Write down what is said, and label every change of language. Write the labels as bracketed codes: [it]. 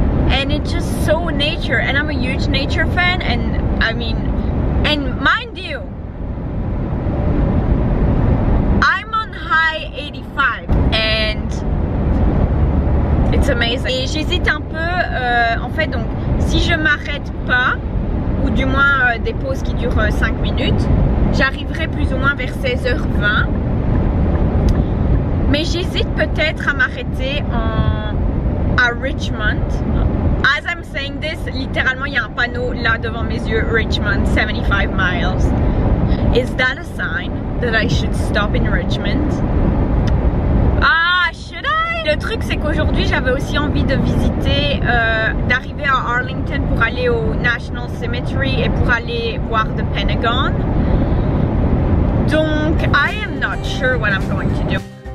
[en] And it's just so nature and I'm a huge nature fan and I mean, and mind you, I'm on high 85 and it's amazing. [fr] Et j'hésite un peu, en fait, donc si je m'arrête pas, ou du moins des pauses qui durent 5 minutes, j'arriverai plus ou moins vers 16h20. Mais j'hésite peut-être à m'arrêter à Richmond. [en] As I'm saying this, [fr] littéralement il y a un panneau là devant mes yeux, Richmond, 75 miles. [en] Is that a sign that I should stop in Richmond? Ah, should I? [fr] Le truc c'est qu'aujourd'hui j'avais aussi envie de visiter, d'arriver à Arlington pour aller au National Cemetery et pour aller voir the Pentagon. Donc, [en] I am not sure what I'm going to do.